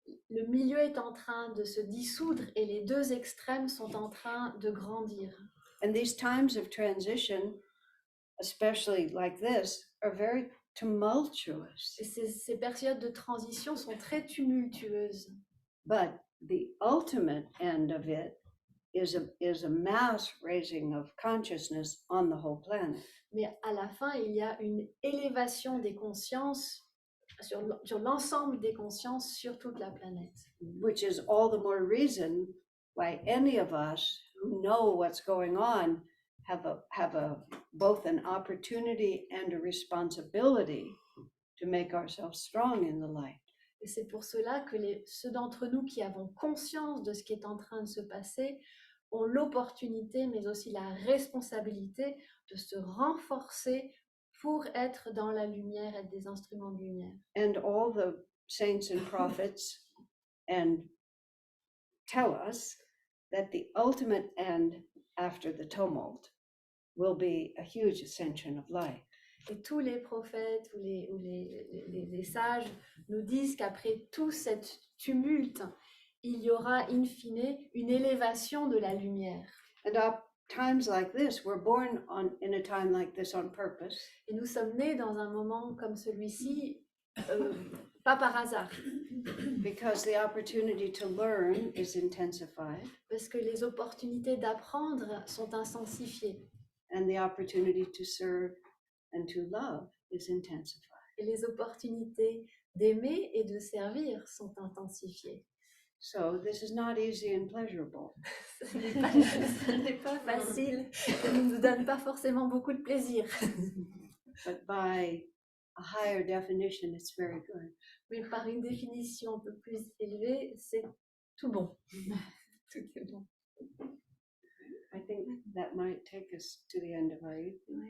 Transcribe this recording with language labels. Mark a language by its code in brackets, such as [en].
[fr] Le milieu est en train de se dissoudre et les deux extrêmes sont en train de grandir. [en] And these times of transition, especially like this, are very tumultuous. [fr] Et ces périodes de transition sont très tumultueuses. [en] But the ultimate end of it is a mass raising of consciousness on the whole planet. [fr] Mais à la fin, il y a une élévation des consciences sur l'ensemble des consciences sur toute la planète. [en] Which is all the more reason why any of us who know what's going on have both an opportunity and a responsibility to make ourselves strong in the light. [fr] Et c'est pour cela que ceux d'entre nous qui avons conscience de ce qui est en train de se passer ont l'opportunité, mais aussi la responsabilité de se renforcer pour être dans la lumière, être des instruments de lumière. [en] And all the saints and prophets and tell us that the ultimate end after the tumult will be a huge ascension of light. [fr] Et tous les prophètes ou les sages nous disent qu'après tout cet tumulte, il y aura in fine une élévation de la lumière. [en] And at times like this, we're born in a time like this on purpose. [fr] Et nous sommes nés dans un moment comme celui-ci, pas par hasard. [en] Because the opportunity to learn is intensified. [fr] Parce que les opportunités d'apprendre sont intensifiées. [en] And the opportunity to serve and to love is intensified. [fr] Et les opportunités d'aimer et de servir sont intensifiées. [en] So this is not easy and pleasurable. [fr] Ce n'est pas facile, ça ne nous donne pas forcément beaucoup de plaisir. [en] But by a higher definition, it's very good. [fr] Mais par une définition un peu plus élevée, c'est tout bon. Tout est bon. [en] I think that might take us to the end of our evening.